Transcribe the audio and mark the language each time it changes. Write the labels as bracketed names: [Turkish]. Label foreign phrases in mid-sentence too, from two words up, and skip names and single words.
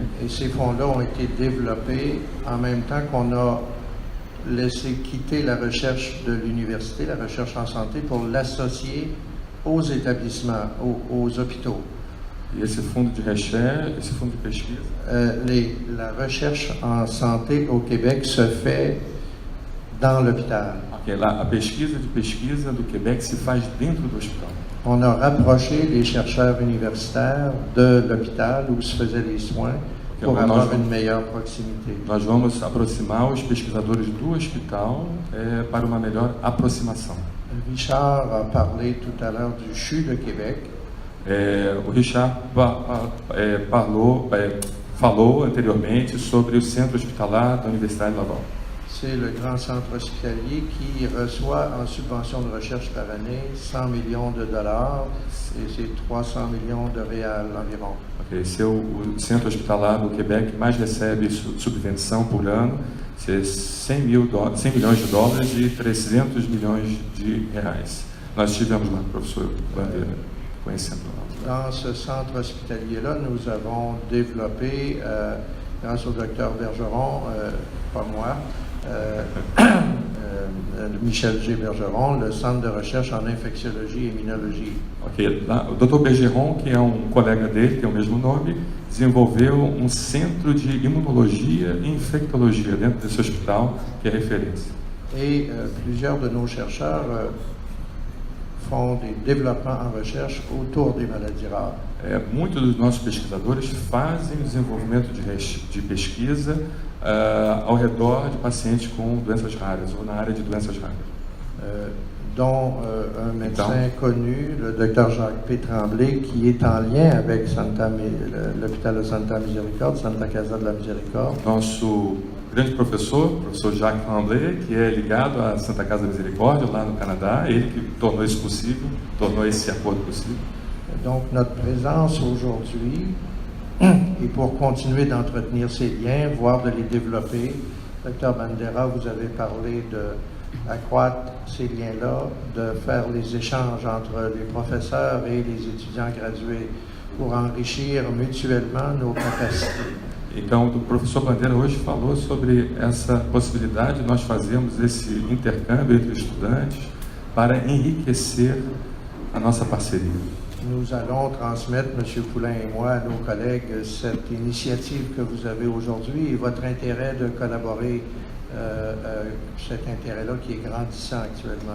[French] Et ces fonds-là ont été développés en même temps qu'on a laissé quitter la recherche de l'université, la recherche en santé, pour l'associer aux établissements, aux hôpitaux. [Portuguese] E esse fundo de recherche, esse fundo de pesquisa, [French] La recherche en santé au Québec se fait dans l'hôpital. [Portuguese] a pesquisa de pesquisa do Québec se faz dentro do hospital. [French] On a rapproché les chercheurs universitaires de l'hôpital où se faisaient les soins pour avoir une meilleure proximité. [Portuguese] Nós vamos aproximar os pesquisadores do hospital para uma melhor aproximação. [French] Richard a parlé tout à l'heure du CHU de Québec. [Portuguese] O Richard falou anteriormente sobre o centro hospitalar da Universidade de Laval. [French] C'est le grand centre hospitalier qui reçoit en subvention de recherche par année 100 millions de dollars et c'est 300 millions de réals environ. [Portuguese] Esse é o centro hospitalar do Quebec que mais recebe subvenção por ano, c'est 100 milhões de dólares e 300 milhões de reais. Nós estivemos lá, professor Bandeira, conhecendo lá. [French] Dans ce centre hospitalier-là, nous avons développé, grâce au docteur Bergeron, pas moi, Michel G. Bergeron, le centre de recherche en infectiologie et immunologie. [Portuguese] Lá, o Dr. Bergeron, que é um colega dele, que tem o mesmo nome, desenvolveu um centro de imunologia e infectologia dentro desse hospital, que é referência. [French] Et plusieurs de nos chercheurs font des développements en recherche autour des maladies rares. [Portuguese] Muitos dos nossos pesquisadores fazem desenvolvimento de pesquisa ao redor de pacientes com doenças raras ou na área de doenças raras. [French] Dont un médecin connu, le docteur Jacques P. Tremblay, qui est en lien avec l'hôpital de Santa Misericorde, Santa Casa de la Misericorde. [Portuguese] Nosso grande professor Jacques Tremblay, que é ligado à Santa Casa da Misericórdia, lá no Canadá, ele que tornou isso possível, tornou esse acordo possível. [French] Donc notre présence aujourd'hui, et pour continuer d'entretenir ces liens, voire de les développer, Dr. Bandera, vous avez parlé d'accroître ces liens-là, de faire les échanges entre les professeurs et les étudiants gradués pour enrichir mutuellement nos capacités. [Portuguese] Então, o professor Bandeira hoje falou sobre essa possibilidade de nós fazermos esse intercâmbio entre estudantes para enriquecer a nossa parceria. [French] Nous allons transmettre, M. Poulain et moi, à nos collègues, cette initiative que vous avez aujourd'hui et votre intérêt de collaborer, cet intérêt-là qui est grandissant actuellement.